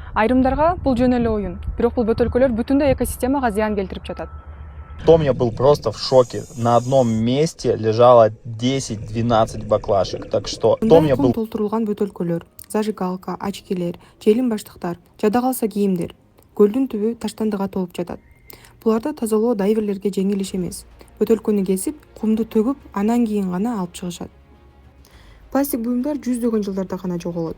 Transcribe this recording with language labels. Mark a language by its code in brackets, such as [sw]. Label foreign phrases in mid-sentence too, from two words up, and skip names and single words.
[ky] Айрымдарга бул жөн эле оюн. Бирок бул бөтөлкөлөр бүтүндөй экосистемага зыян келтирип жатат. [ru] Том я был просто в шоке. На одном месте лежало 10-12 баклашек. Так что том я был... [ky] толтурулган бөтөлкөлөр, зажигалка, очкилер, желим баштыктар, жада калса кийимдер. Көлдүн түбү таштандыга толуп жатат. Буларды тазалоо дайверлерге жеңил иш эмес. Бөтөлкөнү кесип, кумду төгүп, анан кийин гана алып чыгышат. Пластик буюмдар жүздөгөн жылдарда гана жоголот.